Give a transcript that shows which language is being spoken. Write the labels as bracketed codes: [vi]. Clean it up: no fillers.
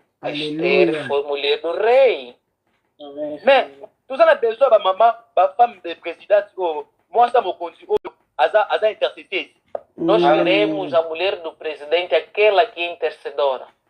[pt] Esther foi mulher do rei. [fr] Mais [ln] toza na besoin bamama bafemme de présidente oyo mwasa mokonzi oyo aza intercesseur. [pt] Nós queremos a mulher do presidente, aquela que é intercedora.